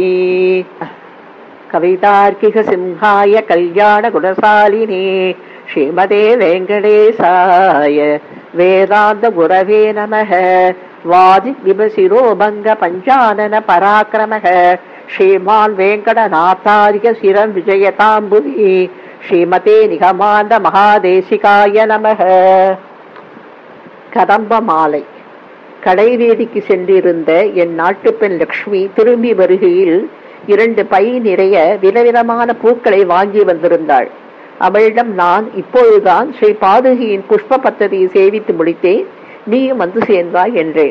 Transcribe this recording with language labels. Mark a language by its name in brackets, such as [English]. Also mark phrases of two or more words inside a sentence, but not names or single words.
[Sanskrit] कवितार्किक सिंहाय कल्याण गुणशालिने श्रीमते वेङ्कटेशाय वेदान्त गुरवे नमः। वादि विभशिरोभङ्ग पञ्चानन पराक्रमः श्रीमान् वेङ्कटनाथार्य शिरं विजयताम्बुधि श्रीमते निगमान्त महादेशिकाय நமः. [Tamil] கதம்ப மாலை. கடைவேதிக்கு சென்றிருந்த என் நாட்டு பெண் லக்ஷ்மி திரும்பி வருகையில் 2 பை நிறைய விதவிதமான பூக்களை வாங்கி வந்திருந்தாள். அவளிடம் நான் இப்பொழுதுதான் ஸ்ரீ பாதுகையின் புஷ்ப பத்ததியை சேவித்து முடித்தேன், நீயும் வந்து சேர்ந்தாய் என்றேன்.